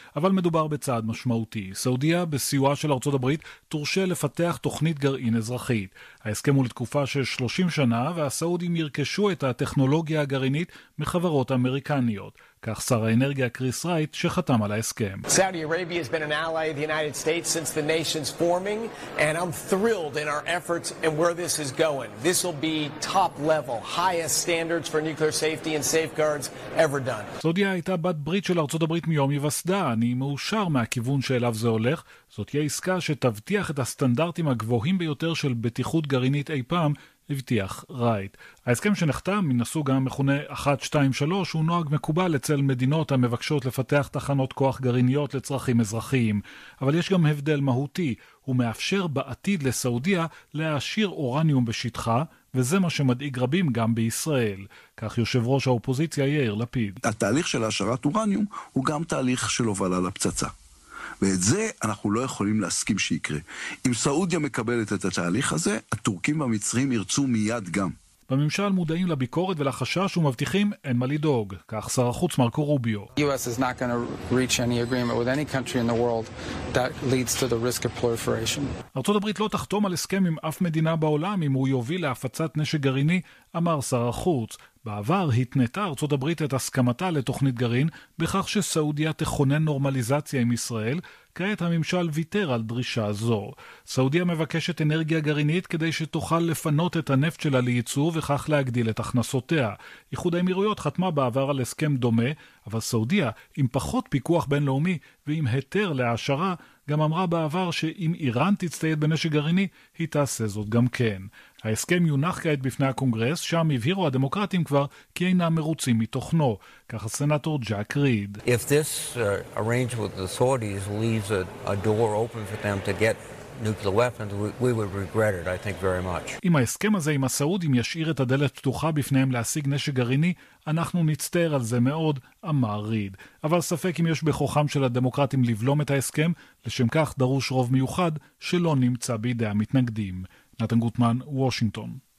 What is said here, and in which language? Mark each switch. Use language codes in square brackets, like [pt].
[he] אבל מדובר בצעד משמעותי. סעודיה, בסיוע של ארצות הברית, תורשה לפתח תוכנית גרעין אזרחית. ההסכם הוא לתקופה של 30 שנה, והסעודים ירכשו את הטכנולוגיה הגרעינית מחברות אמריקניות. כך שר האנרגיה קריס רייט שחתם על ההסכם. [en] Saudi Arabia has been an ally of the United States since the nation's forming and I'm thrilled in our efforts and where this is going. This will be top level, highest standards for nuclear safety and safeguards ever done. [he] סעודיה הייתה בת ברית של ארצות הברית מיום היווסדה. אני מאושר מהכיוון שאליו זה הולך. זאת תהיה עסקה שתבטיח את הסטנדרטים הגבוהים ביותר של בטיחות גרעינית אי פעם, הבטיח רייט. ההסכם שנחתם, מנסו גם מכונה 1-2-3, הוא נוהג מקובל אצל מדינות המבקשות לפתח תחנות כוח גרעיניות לצרכים אזרחיים. אבל יש גם הבדל מהותי, הוא מאפשר בעתיד לסעודיה להעשיר אורניום בשטחה, וזה מה שמדאיג רבים גם בישראל. כך יושב ראש האופוזיציה יאיר לפיד. התהליך של השארת אורניום הוא גם תהליך של הובלה לפצצה. ואת זה אנחנו לא יכולים להסכים שיקרה. אם סעודיה מקבלת את התהליך הזה, הטורקים והמצרים ירצו מיד גם. בממשל מודעים לביקורת ולחשש ומבטיחים אין מה לדאוג. כך שר החוץ מרקו רוביו. [en] US is not going to reach any agreement with any country in the world that leads to the risk of proliferation. [he] ארצות הברית לא תחתום על הסכם עם אף מדינה בעולם אם הוא יוביל להפצת נשק גרעיני, אמר שר החוץ. בעבר התנתה ארצות הברית את הסכמתה לתוכנית גרעין בכך שסעודיה תכונן נורמליזציה עם ישראל, כעת הממשל ויתר על דרישה זו. סעודיה מבקשת אנרגיה גרעינית כדי שתוכל לפנות את הנפט שלה לייצור וכך להגדיל את הכנסותיה. איחוד האמירויות חתמה בעבר על הסכם דומה, אבל סעודיה, עם פחות פיקוח בינלאומי ועם היתר להעשרה, גם אמרה בעבר שאם איראן תצטייד בנשק גרעיני, היא תעשה זאת גם כן. ההסכם יונח כעת בפני הקונגרס, שם הבהירו הדמוקרטים כבר כי אינם מרוצים מתוכנו, כך הסנטור ג'ק ריד. [en] If this arrangement with the Saudis leaves a door open for them to get nuclear weapons, we would regret it, I think very much. [he] אם ההסכם הזה עם הסעודים ישאיר את הדלת פתוחה בפניהם להשיג נשק גרעיני, אנחנו נצטער על זה מאוד, אמר ריד. אבל ספק אם יש בכוחם של הדמוקרטים לבלום את ההסכם, לשם כך דרוש רוב מיוחד שלא נמצא בידי המתנגדים. נתן גוטמן, וושינגטון.